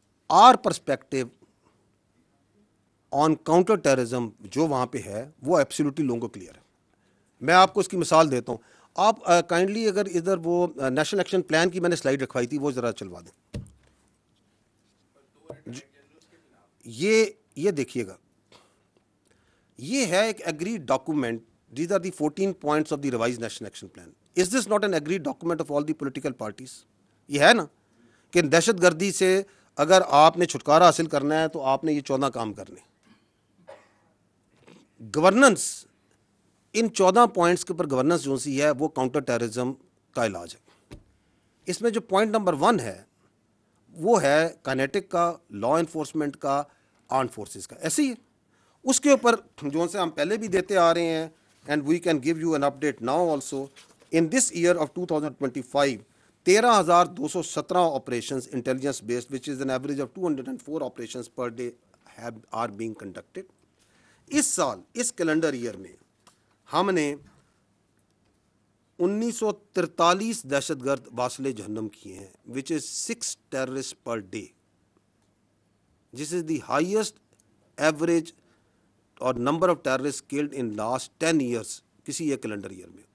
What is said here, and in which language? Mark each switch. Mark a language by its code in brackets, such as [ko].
[ur] Are perspective on counter terrorism جو وہاں پہ ہے وہ ایبسلیوٹلی لوگوں کو کلیئر ہے. میں آپ کو اس کی مثال دیتا ہوں. آپ کائنڈلی اگر ادھر وہ نیشنل ایکشن پلان کی میں نے سلائیڈ رکھوائی تھی, وہ ذرا چلوا دیں. یہ دیکھیے گا, یہ ہے ایک agreed document. [en] These are the 14 points of the revised national action plan. Is this not an agreed document of all the political parties? [ur] یہ ہے نا کہ دہشت گردی سے اگر آپ نے چھٹکارا حاصل کرنا ہے تو آپ نے یہ 14 کام کرنے. گورننس, ان 14 پوائنٹس کے اوپر گورننس جو سی ہے وہ کاؤنٹر ٹیررزم کا علاج ہے. اس میں جو پوائنٹ نمبر 1 ہے وہ ہے کائنیٹک کا, لا انفورسمنٹ کا, آرمڈ فورسز کا. ایسے ہی اس کے اوپر جو سے ہم پہلے بھی دیتے آ رہے ہیں, [en] and we can give you an update now also. In this year of 2025, 13,217 operations intelligence based, which is an average of 204 operations per day are being conducted. [ur] اس سال, اس کیلنڈر ایئر میں ہم نے 1943 دہشت گرد واصل جہنم کیے ہیں, [en] which is 6 terrorists per day. This is the highest average اور number of terrorist killed in last 10 years [ur] کسی ایک کیلنڈر ایئر میں.